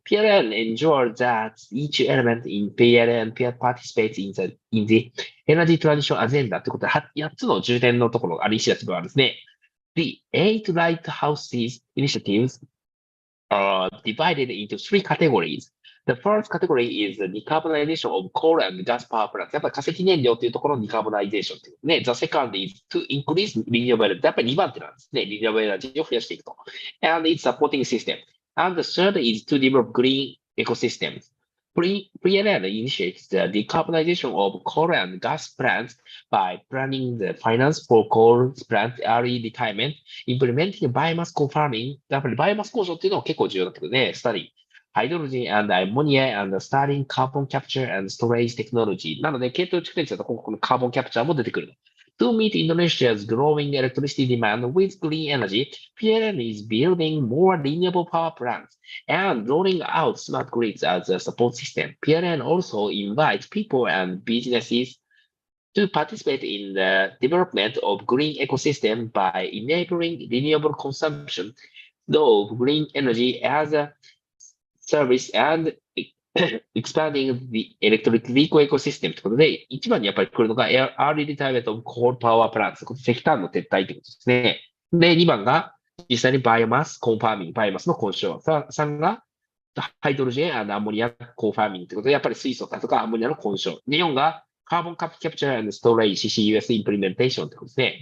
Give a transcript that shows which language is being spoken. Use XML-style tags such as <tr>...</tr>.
<en>PLN ensures that each element in PLN participates in the Energy Transition Agenda</en> <ja>ということで、8つの重点のところ、イニシアティブはですね、</ja> <en>The 8 Lighthouses initiatives are divided into 3 categories. The first category is the decarbonization of coal and gas power plants.</en> <ja>やっぱり化石燃料というところの</ja> <en>decarbonization というね。 The second is to increase renewable energy.</en> <ja>やっぱり2番手なんですね。renewable energy を増やしていくと。</ja> <en>And its supporting system. And the third is to develop green ecosystems. PLN initiates the decarbonization of coal and gas plants by planning the finance for coal plant early retirement, implementing biomass co-farming.</en> <ja>やっぱりバイオマス工場っていうのは結構重要だけどね。</ja> <en>study hydrogen and ammonia and starting carbon capture and storage technology.</en> <ja>なので、系統蓄電池だと今後このカーボンキャプチャーも出てくる。</ja> <en>To meet Indonesia's growing electricity demand with green energy, PLN is building more renewable power plants and rolling out smart grids as a support system. PLN also invites people and businesses to participate in the development of green ecosystem by enabling renewable consumption of green energy as a service and expanding the electric vehicle ecosystem</en> <ja>ということで、一番にやっぱり来るのが</ja> <en>early retirement of coal power plants。</en> <ja>石炭の撤退ということですね。で、2番が実際にバイオマス、コンファーミング、バイオマスの混焼。 3がハイドロジェン、アンモニア、コンファーミングということで、やっぱり水素だとかアンモニアの混焼。で、4がカーボンキャプチャー&ストレージ CCUS インプリメンテーションということですね。</ja>